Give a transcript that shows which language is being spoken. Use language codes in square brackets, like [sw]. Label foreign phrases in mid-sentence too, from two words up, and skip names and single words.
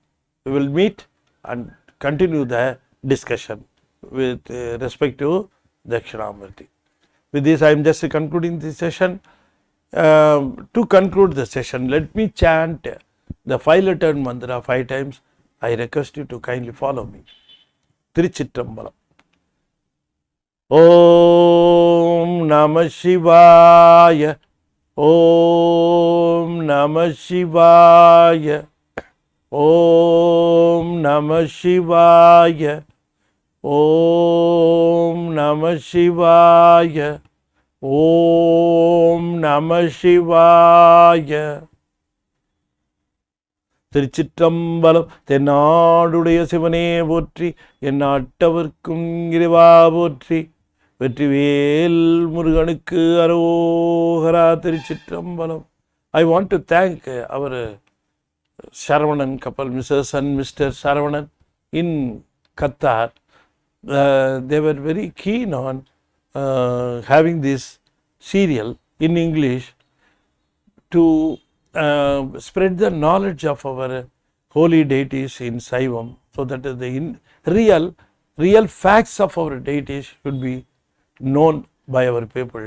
[en] We will meet and continue the discussion with respect to Dakshinamurthy. With this, I am just concluding this session. To conclude the session, let me chant the 5-letter mantra 5 times. I request you to kindly follow me. [sa] Tiruchitrambalam. ॐ नमः शिवाय. ॐ नमः शिवाय. ॐ नमः शिवाय. ॐ नमः शिवाय. ॐ नमः शिवाय. [ta] திருச்சிற்றம்பலம். தென்னாடுடைய சிவனே போற்றி, எந்நாட்டவர்க்கும் இறைவா போற்றி, வெற்றிவேல் முருகனுக்கு அரோகரா. திருச்சிற்றம்பலம். [en] I want to thank our Saravanan couple, Mrs. and Mr. Saravanan in Qatar. They were very keen on having this serial in English to spread the knowledge of our holy deities in Saivam, so that the real facts of our deities should be known by our people.